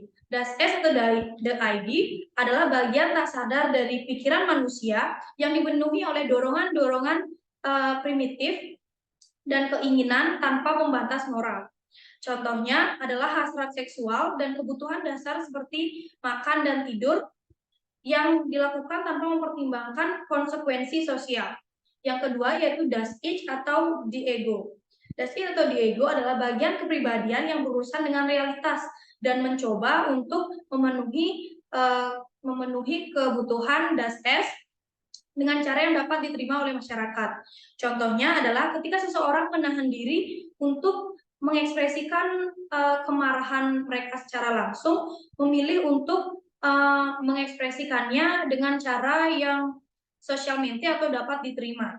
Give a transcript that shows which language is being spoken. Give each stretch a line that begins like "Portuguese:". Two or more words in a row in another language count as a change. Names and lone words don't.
German: Das Es
Indonesian: atau
English: the ID
Indonesian: adalah bagian tak sadar dari pikiran manusia yang dipenuhi oleh dorongan-dorongan primitif dan keinginan tanpa pembatas moral. Contohnya adalah hasrat seksual dan kebutuhan dasar seperti makan dan tidur yang dilakukan tanpa mempertimbangkan konsekuensi sosial. Yang kedua yaitu
German: Das Ich
Indonesian: atau
English: the ego.
German: Das Ich
Indonesian: atau
English: the ego
Indonesian: adalah bagian kepribadian yang berurusan dengan realitas dan mencoba untuk memenuhi kebutuhan
German: Das Es
Indonesian: dengan cara yang dapat diterima oleh masyarakat. Contohnya adalah ketika seseorang menahan diri untuk mengekspresikan kemarahan mereka secara langsung, memilih untuk mengekspresikannya dengan cara yang sosialmente atau dapat diterima.